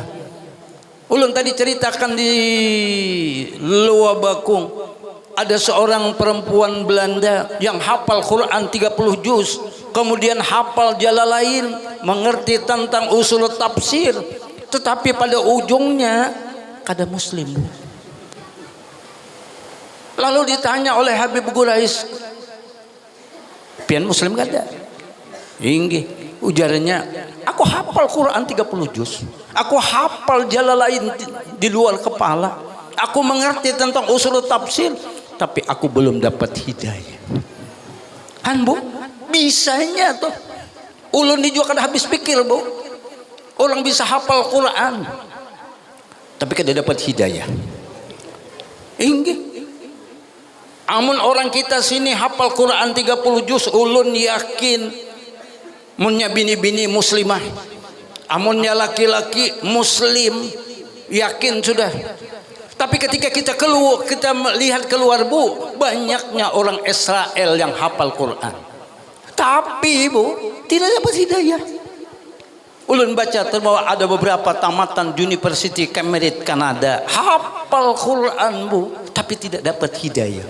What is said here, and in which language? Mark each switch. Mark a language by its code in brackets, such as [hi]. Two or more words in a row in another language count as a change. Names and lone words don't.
[id] Ulun tadi ceritakan di Luar Bakung, ada seorang perempuan Belanda yang hafal Quran 30 juz, kemudian hafal Jalalain, mengerti tentang usul tafsir, tetapi pada ujungnya kada muslim. Lalu ditanya oleh Habib Gurais, [bjn] pian muslim kada? [id] Inggih, ujarnya, aku hafal Quran 30 juz, aku hafal Jalalain di luar kepala, aku mengerti tentang usul tafsir, tapi aku belum dapat hidayah. [bjn] Kan bu, bisanya tuh ulun di juga kada habis pikir bu, orang bisa hafal Quran tapi kada dapat hidayah. Inggih, amun orang kita sini hafal Quran 30 juz, ulun yakin munnya bini-bini muslimah, amunnya laki-laki muslim, [id] yakin sudah. Tapi ketika kita keluar, kita melihat keluar bu, banyaknya orang Israel yang hafal Quran, tapi bu tidak dapat hidayah. Ulun baca terbawa ada beberapa tamatan University Cambridge Kanada hafal Quran bu, tapi tidak dapat hidayah.